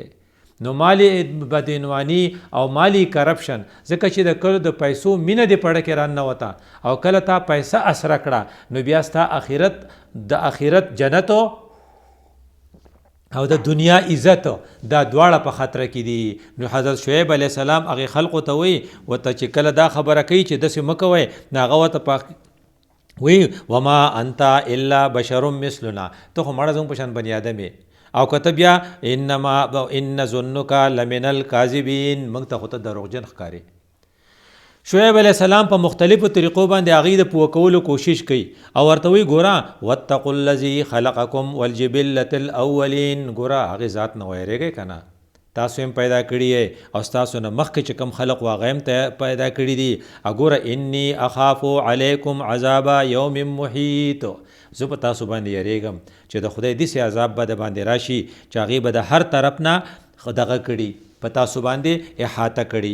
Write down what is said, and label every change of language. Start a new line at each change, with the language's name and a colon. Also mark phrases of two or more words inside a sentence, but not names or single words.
Pashto: نو مالی بدعنواني او مالی کرپشن، ځکه چې د کلو د پیسو مینه دې پړه کې راننوته او کله تا پیسه اسره کړه نو بیا ستا د آخرت جنتو او د دنیا عزت دا دواړه په خطر کې دي. نو حضرت شعیب
Arabic: علیه السلام
Pashto: هغه خلقو ته وی ورته چې کله دا خبره کوي چې داسې مه کوئ، نو هغه ورته وی
Arabic: وما انت الا بشر مثلنا،
Pashto: ته خو مړه زموږ په شان بني آدم یې. او کته بیا
Arabic: ان ظنک لمن الکاذبین،
Pashto: موږ ته خو ته دروغجن ښکاري. شعیب
Arabic: علیہ السلام
Pashto: په مختلفو طریقو باندې هغوی د پوه کولو کوشش کوي او ورته وایي ګوره
Arabic: واتقوا الذي خلقکم والجبلة الاولین،
Pashto: ګوره هغې ذات نه ویریږئ که نه، تاسو هم پیدا کړي یې او ستاسو نه مخکې چې کوم خلق و هغه هم پیدا کړي دي. ګوره
Arabic: انی اخاف علیکم عذاب یوم محیط،
Pashto: زه په تاسو باندې یریږم چې د خدای داسې عذاب به د باندې راشي چې هغې به د هر طرف نه دغه کړي، په تاسو باندې احاطه کړي.